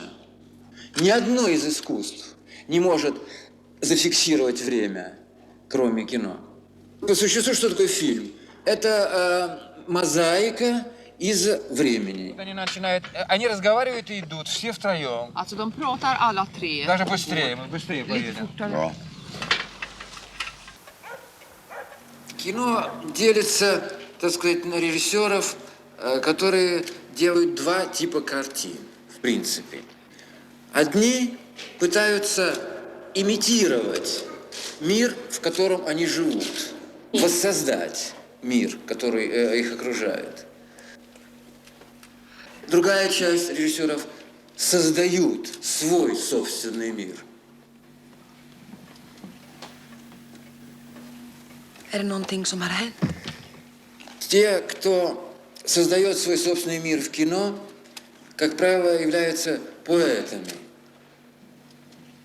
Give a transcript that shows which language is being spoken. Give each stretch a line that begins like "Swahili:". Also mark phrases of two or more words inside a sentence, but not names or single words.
Russian: Ни одно из искусств не может зафиксировать время, кроме кино. По существу, что такое фильм? Это мозаика из времени. Они разговаривают и идут, все втроем.
Swedish: Alltså de pratar alla tre.
Russian: Даже быстрее, мы быстрее поедем. Да. Кино делится, так сказать, на режиссеров, которые делают два типа картин, в принципе. Одни пытаются имитировать мир, в котором они живут, воссоздать мир, который их окружает. Другая часть режиссеров создают свой собственный мир.
Swedish: Är det någonting som har hänt?
Russian: Те, кто создает свой собственный мир в кино, как правило, являются поэтами.